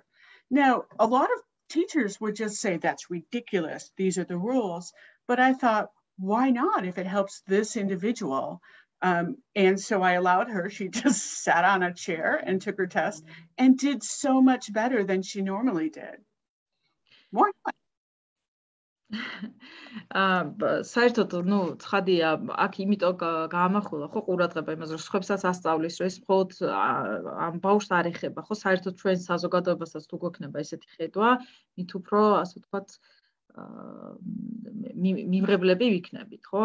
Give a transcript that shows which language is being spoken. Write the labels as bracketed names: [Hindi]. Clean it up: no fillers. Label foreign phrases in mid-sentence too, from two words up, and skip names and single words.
[English] Now, a lot of teachers would just say, that's ridiculous. These are the rules. But I thought, why not if it helps this individual? And so I allowed her. She just sat on a chair and took her test and did so much better than she normally did. Why not? [Georgian] საერთოდ, ნუ, ცხადია, აქ იმიტომ გაამახვილა, ხო, ყურადღება იმაზე, რომ სხვებსაც ასწავლის, რომ ეს მხოლოდ ამ ბავშვს არ ეხება, ხო, საერთოდ ჩვენ საზოგადოებასაც თუ გვექნება ესეთი ხედვა, მით უფრო, ასე ვთქვათ, მიმღებლები ვიქნებით, ხო?